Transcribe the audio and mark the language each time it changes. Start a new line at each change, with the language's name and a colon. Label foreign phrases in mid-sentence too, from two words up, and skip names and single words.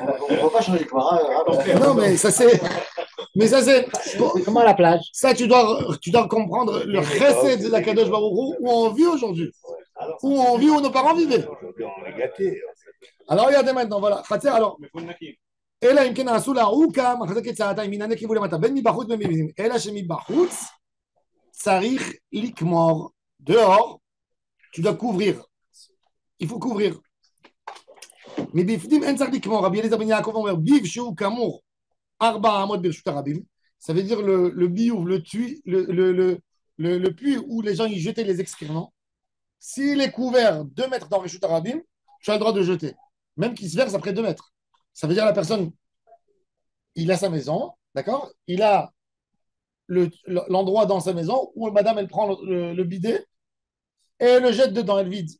French: On ne va pas changer de Gemara. non, mais ça c'est. Mais ça c'est. C'est comment à la plage? Ça, tu dois comprendre le chesed de la Kadosh Baruch Hu où on vit aujourd'hui. Où on vit où nos parents vivaient. Aujourd'hui, on est gâtés. Alors regardez maintenant, voilà. Khatser, alors. Mais faut le naquir.
Hebrew: אלא אם כן עשו לה עוקה, מחזקת צעתיים, מן הנקב ולמטה, בין מבחוץ ובין מבפנים, אלא שמבחוץ צריך לקמור.
French: Dehors, tu dois couvrir. Il faut couvrir.
Hebrew: מבפנים אין צריך לקמור. רבי אליעזר בן יעקב אומר, ביב שהוא כאמור 4 אמות ברשות הרבים,
French: ça veut dire le biouf, le puits où les gens y jetaient les excréments. S'il est couvert 2 mètres dans
Hebrew: רשות הרבים,
French: tu as le droit de jeter. Même qu'il se verse après 2 mètres. Ça veut dire la personne, il a sa maison, d'accord? Il a l'endroit dans sa maison où madame, elle prend le bidet et elle le jette dedans, elle vide.